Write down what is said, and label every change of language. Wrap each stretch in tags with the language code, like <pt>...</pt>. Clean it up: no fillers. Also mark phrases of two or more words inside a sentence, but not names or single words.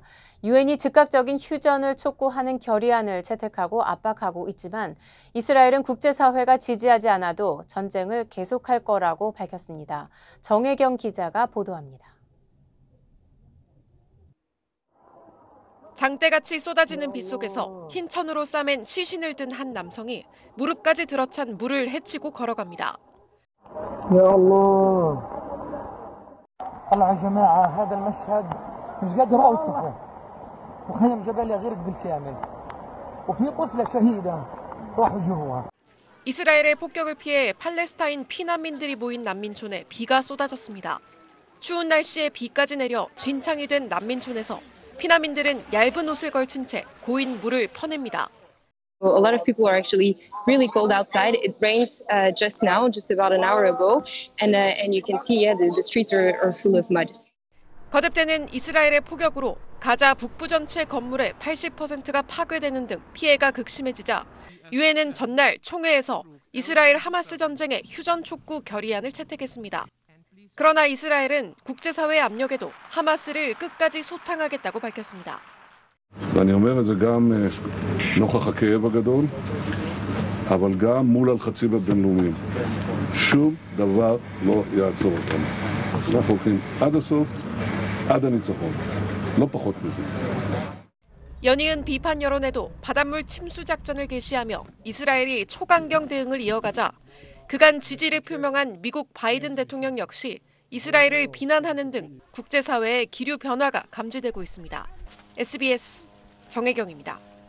<ko>유엔이 즉각적인 휴전을 촉구하는 결의안을 채택하고 압박하고 있지만 이스라엘은 국제사회가 지지하지 않아도 전쟁을 계속할 거라고 밝혔습니다. 정혜경 기자가 보도합니다. 장대같이 쏟아지는 비 속에서 흰 천으로 싸맨 시신을 든 한 남성이 무릎까지 들어찬 물을 헤치고 걸어갑니다.</ko> <ar>يا الله طلع يا جماعة هذا المشهد مش قادر أوصفه وخيم جباليا غرق بالكامل وفي طفلة شهيدة راحوا جوا</ar> <ko>이스라엘의 폭격을 피해 팔레스타인 피난민들이 모인 난민촌에 비가 쏟아졌습니다. 추운 날씨에 비까지 내려 진창이 된 난민촌에서 피난민들은 얇은 옷을 걸친 채 고인 물을 퍼냅니다.</ko> <en>A lot of people are actually really cold outside. It rained just now, just about an hour ago, and you can see, the streets are full of mud.</en> <ko>거듭되는 이스라엘의 폭격으로 가자 북부 전체 건물의 80%가 파괴되는 등 피해가 극심해지자 유엔은 전날 총회에서 이스라엘 하마스 전쟁의 휴전 촉구 결의안을 채택했습니다. 그러나 이스라엘은 국제사회 압력에도 하마스를 끝까지 소탕하겠다고 밝혔습니다.</ko> <he>ואני אומר את זה גם נוכח הכאב הגדול, אבל גם מול הלחצים הבינלאומיים. שום דבר לא יעצור אותנו. אנחנו הולכים עד הסוף, עד הניצחון. לא פחות מזה.</he> <ko>연이은 비판 여론에도 바닷물 침수 작전을 개시하며 이스라엘이 초강경 대응을 이어가자 그간 지지를 표명한 미국 바이든 대통령 역시 이스라엘을 비난하는 등 국제사회의 기류 변화가 감지되고 있습니다. SBS 정혜경입니다.</ko>